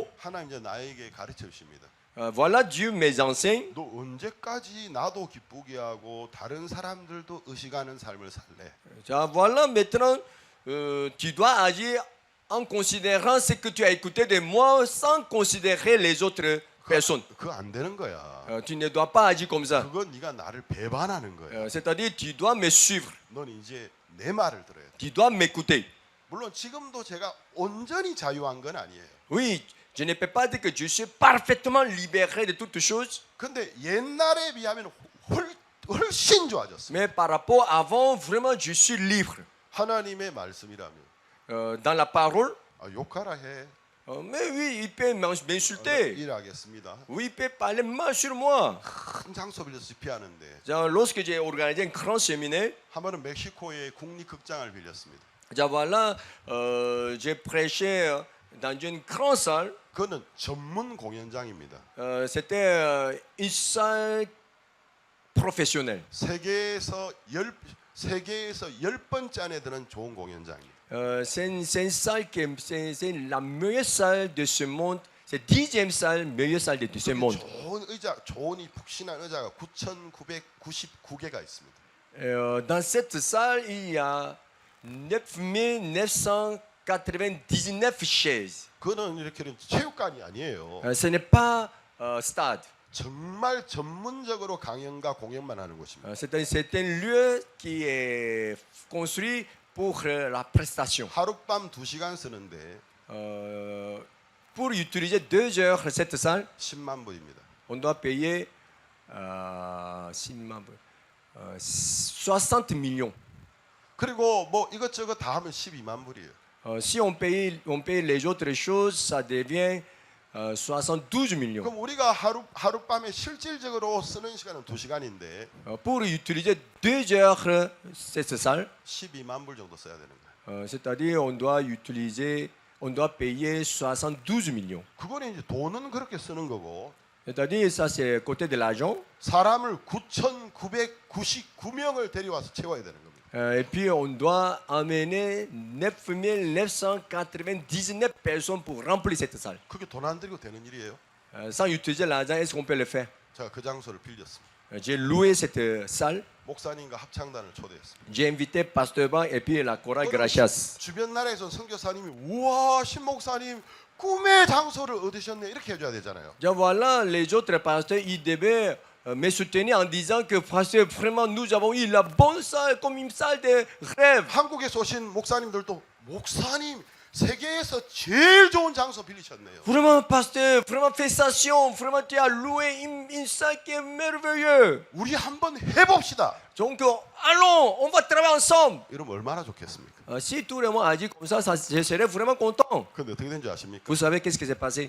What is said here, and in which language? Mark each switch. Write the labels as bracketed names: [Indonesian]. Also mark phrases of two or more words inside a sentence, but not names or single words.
[Korean] 하나님 이제 나에게 가르쳐 주십니다. [French] voilà, Dieu me enseigne. [Korean] 너 언제까지 나도 기쁘게 하고 다른 사람들도 의식하는 삶을 살래? [French] Voilà, maintenant, tu dois agir en considérant ce que tu as écouté de moi sans considérer les autres personnes. [Korean] 그거 안 되는 거야. [French] Tu ne dois pas agir comme ça. [Korean] 그건 네가 나를 배반하는 거야. [French] C'est-à-dire, tu dois me suivre. [Korean] 넌 이제 내 말을 들어야 돼. [French] Tu dois m'écouter. [Korean] 물론 지금도 제가 온전히 자유한 건 아니에요. [French] Oui, je ne peux pas dire que je suis parfaitement libéré de toutes choses. [Korean] 근데 옛날에 비하면 훨씬 좋아졌어요. [French] Mais par rapport à avant, vraiment, je suis libre. [Korean] 하나님의 말씀이라면 [French] Dans la parole, [Korean] 욕하라 해. [French] Mais oui, il peut m'insulter. [Korean] 일하겠습니다. [French] Oui, il peut parler mal sur moi. [Korean] 큰 장소 빌려서 집회하는데 [French] Lorsque j'ai organisé un grand séminaire, [Korean] 한 번은 멕시코의 국립극장을 빌렸습니다. [French] voilà, j'ai prêché dans une grande salle. [Korean] 그거는 전문 공연장입니다. [French] C'était une salle professionnelle. [Korean] 세계에서 열 번째 안에 드는 좋은 공연장입니다. [French] C'est une salle c'est la meilleure salle de ce monde. C'est 10e salle, meilleure salle de ce monde. [Korean] 좋은 의자, 좋은 이 푹신한 의자가 9,999개가 있습니다. [French] Dans cette salle, il y a 9999 chaises. [Korean] 그거는 이렇게 체육관이 아니에요. [French] Ce n'est pas stade. [Korean] 정말 전문적으로 강연과 공연만 하는 곳입니다. [French] C'est un lieu qui est construit pour la prestation. [Korean] 하룻밤 2시간 쓰는데 [French] Pour utiliser 2 heures cette salle, [Korean] 10만 불입니다. [French] on doit payer 60 millions. [Korean] 그리고 뭐 이것저것 다 하면 12만 불이에요. [French] Si on paye les autres choses, ça devient 72 millions. [Korean] 그럼 우리가 하룻밤에 실질적으로 쓰는 시간은 2시간인데 [French] Pour utiliser 2 heures cette salle, [Korean] 12만 불 정도 써야 되는 거예요. [French] c'est-à-dire on doit payer 72 millions. [Korean] 그거는 이제 돈은 그렇게 쓰는 거고 [French] C'est-à-dire ça c'est côté de l'argent. [Korean] 사람을 9,999명을 데려와서 채워야 되는 겁니다. [French] Et puis on doit amener 9999 personnes pour remplir cette salle. [Korean] 그게 돈 안 들이고 되는 일이에요. [French] Sans utiliser l'argent, est-ce qu'on peut le faire? [Korean] 제가 그 장소를 빌렸습니다. [French] J'ai loué cette salle. [Korean] 목사님과 합창단을 초대했습니다. [French] J'ai invité Pasteur Bang et puis la chorale Gracias. [Korean] 주변 나라에서 선교사님이 우와 신목사님 꿈의 장소를 얻으셨네 이렇게 해줘야 되잖아요. [French] Voilà, les autres pasteurs, ils devaient me soutenir en disant que pasteur, vraiment nous avons eu la bonne salle comme une salle de rêve. [Korean] 한국에서 오신 목사님들도 목사님 세계에서 제일 좋은 장소 빌리셨네요. [French] Vraiment pasteur, vraiment félicitations, vraiment tu as loué une salle qui est merveilleuse. [Korean] 우리 한번 해봅시다. [French] Donc allons, on va travailler ensemble. [Korean] 이러면 얼마나 좋겠습니까? [French] Si tout le monde a dit comme ça, je serais vraiment content. [Korean] 근데 어떻게 된지 아십니까? [French] Vous savez qu'est-ce qui s'est passé?